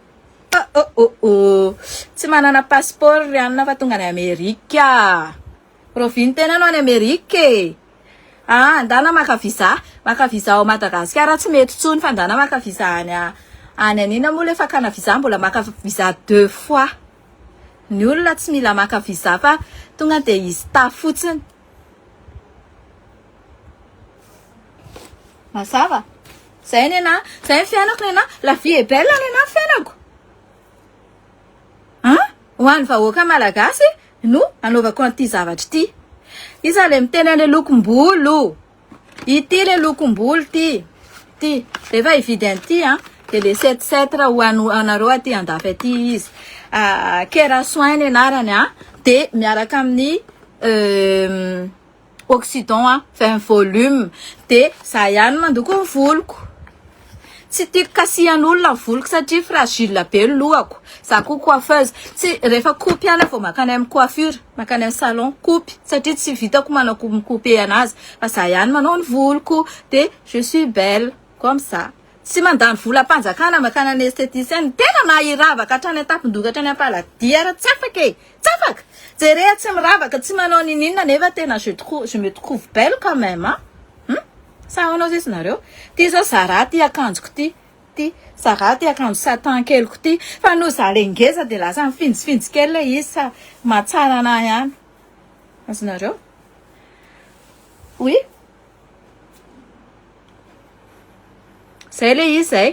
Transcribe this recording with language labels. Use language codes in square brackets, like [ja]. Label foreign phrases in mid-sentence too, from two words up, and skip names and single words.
[mg] tsy manana passeport rianina fa tonga any Amerika roviny tena anao any Amerika andana maka visa ao Madagasikara tsy mety tsony fa andana maka visa any anina moa le fakana visa mbola maka visa [fr] 2 fois [mg] ny olona tsy mila maka visa fa tonga de izy ta fotsiny. Mazava. Zay nena, zay fianako nena, [fr] la vie est belle nena fianako. [mg] Ho an'ny vahoaka malagasy, no anaovako an'ity zavatra ity. Isa le miteny le lokom-bolo. Ity le lokom-bolo ty. Ty. Rehefa hividy an'ity de le 7 raha ho anareo aty andafy aty izy. Kera soin anarany de miaraka amin'ny oxydant fin volume de za ihany mandoko ny voloko. Tsy tiako kasihan'olona ny voloko satria fragile be ny lohako. Za koa coiffeuse, tsy rehefa kopy ihany vao makany amin'ny coiffure, makany amin'ny salon kopy satria tsy vitako manao kopy anazy. Fa za ihany manao ny voloko de [fr] je suis belle comme ça. [mg] Tsy mandany volam-panjakana makany amin'ny esthéticienne, tena mahiravaka hatrany an-tampon-doha hatrany am-paladia tsy afaka e. Tsy afaka. Jerea tsy miravaka, tsy manao ninina nefa tena [fr] je me trouve belle quand même [mg] Sa anao zay nareo. Ty zao Zara ty akanjoko ty. Ty Zara ty akanjo satin keliko ty. Fa no za le ngeza de lasa mifinjifinjy kely le izy sa mahatsara anahy ihany. Azonareo? Oui. Zay le izy zay.